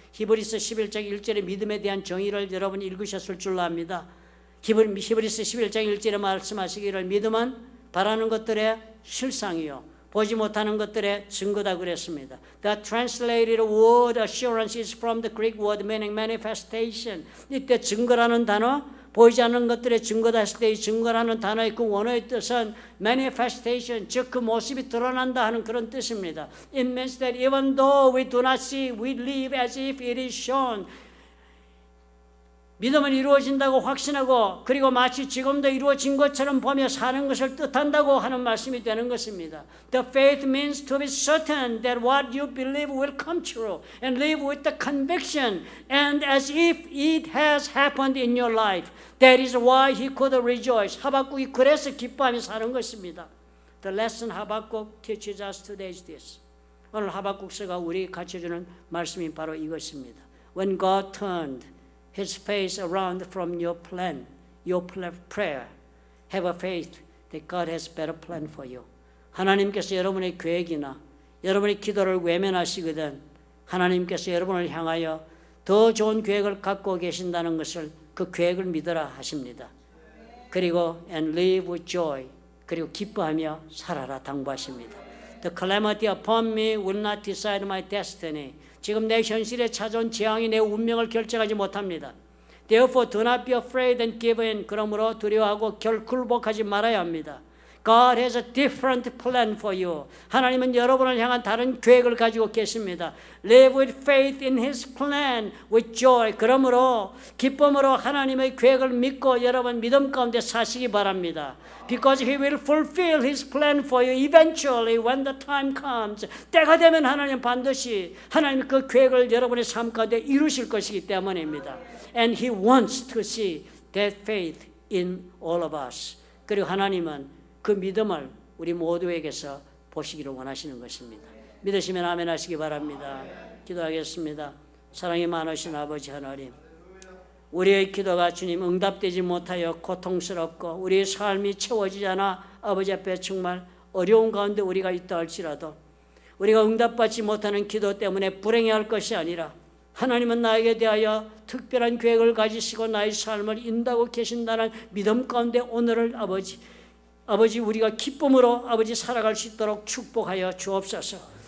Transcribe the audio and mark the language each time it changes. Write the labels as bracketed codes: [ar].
[ko] 히브리서 11장 1절의 믿음에 대한 정의를 여러분 읽으셨을 줄로 압니다. 히브리서 11장 1절에 말씀하시기를 믿음은 바라는 것들의 실상이요 보지 못하는 것들의 증거다 그랬습니다. [en] The translated word assurance is from the Greek word meaning manifestation. [ko] 이때 증거라는 단어 보이지 않는 것들의 증거다 했을 때 이 증거라는 단어의 그 원어의 뜻은 manifestation, 즉 그 모습이 드러난다 하는 그런 뜻입니다. [en] It means that even though we do not see, we live as if it is shown. [ko] 믿음은 이루어진다고 확신하고 그리고 마치 지금도 이루어진 것처럼 보며 사는 것을 뜻한다고 하는 말씀이 되는 것입니다. [en] The faith means to be certain that what you believe will come true and live with the conviction and as if it has happened in your life. That is why he could rejoice. [ko] 하박국이 그래서 기뻐하며 사는 것입니다. [en] The lesson 하박국 teaches us today is this. [ko] 오늘 하박국서가 우리 가르쳐주는 말씀이 바로 이것입니다. [en] When God turned His face around from your plan, your prayer, have a faith that God has better plan for you. [ko] 하나님께서 여러분의 계획이나 여러분의 기도를 외면하시거든 하나님께서 여러분을 향하여 더 좋은 계획을 갖고 계신다는 것을 그 계획을 믿어라 하십니다. 그리고 [en] and live with joy. [ko] 그리고 기뻐하며 살아라 당부하십니다. [en] The calamity upon me will not decide my destiny. [ko] 지금 내 현실에 찾아온 재앙이 내 운명을 결정하지 못합니다. [en] Therefore do not be afraid and give in. [ko] 그러므로 두려워하고 굴복하지 말아야 합니다. [en] God has a different plan for you. [ko] 하나님은 여러분을 향한 다른 계획을 가지고 계십니다. [en] Live with faith in His plan, with joy. [ko] 그러므로 기쁨으로 하나님의 계획을 믿고 여러분 믿음 가운데 사시기 바랍니다. [en] Because He will fulfill His plan for you eventually when the time comes. [ko] 때가 되면 하나님 반드시 하나님 그 계획을 여러분의 삶 가운데 이루실 것이기 때문입니다. [en] And He wants to see that faith in all of us. [ko] 그리고 하나님은 그 믿음을 우리 모두에게서 보시기를 원하시는 것입니다. 믿으시면 아멘 하시기 바랍니다. 기도하겠습니다. 사랑이 많으신 아버지 하나님, 우리의 기도가 주님 응답되지 못하여 고통스럽고 우리의 삶이 채워지지 않아 아버지 앞에 정말 어려운 가운데 우리가 있다 할지라도 우리가 응답받지 못하는 기도 때문에 불행해할 것이 아니라 하나님은 나에게 대하여 특별한 계획을 가지시고 나의 삶을 인도하고 계신다는 믿음 가운데 오늘을 아버지 우리가 기쁨으로 아버지 살아갈 수 있도록 축복하여 주옵소서.